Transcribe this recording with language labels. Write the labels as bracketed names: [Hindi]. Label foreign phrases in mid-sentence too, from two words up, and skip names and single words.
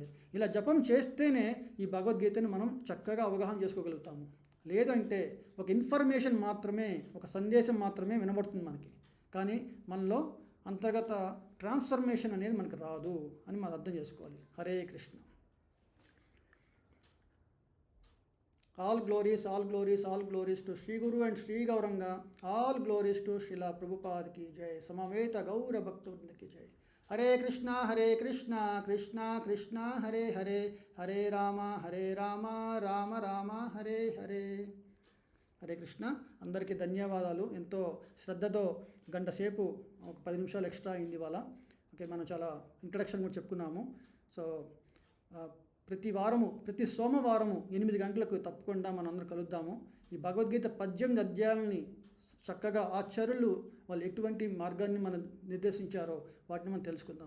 [Telugu] ఇలా జపం చేస్తేనే ఈ భగవద్గీతని మనం చక్కగా అవగాహన చేసుకోగలుగుతాము. లేదంటే ఒక ఇన్ఫర్మేషన్ మాత్రమే, ఒక సందేశం మాత్రమే వినబడుతుంది మనకి, కానీ మనలో అంతర్గత ట్రాన్స్ఫర్మేషన్ అనేది మనకు రాదు అని మనం అర్థం చేసుకోవాలి. [Sanskrit] హరే కృష్ణ. [English] All glories to Sri Guru and Sri Gauranga. All glories to Srila Prabhupada [Hindi] की जय. [Sanskrit] समवेत गौर भक्तिविनोद [Hindi] की जय. [Sanskrit] हरे कृष्ण कृष्ण कृष्ण हरे हरे, हरे राम राम राम हरे हरे. హరే కృష్ణ. [Telugu] అందరికీ ధన్యవాదాలు. ఎంతో శ్రద్ధతో గంట సేపు, ఒక 10 నిమిషాలు ఎక్స్ట్రా అయింది ఇవాళ. మనం చాలా ఇంట్రడక్షన్ కూడా చెప్పుకున్నాము. సో ప్రతి సోమవారము 8 గంటలకు తప్పకుండా మనం అందరూ కలుద్దాము. ఈ భగవద్గీత 18 అధ్యాయాలని చక్కగా ఆచార్యులు వాళ్ళు ఎటువంటి మార్గాన్ని మనం నిర్దేశించారో వాటిని మనం తెలుసుకుందాం.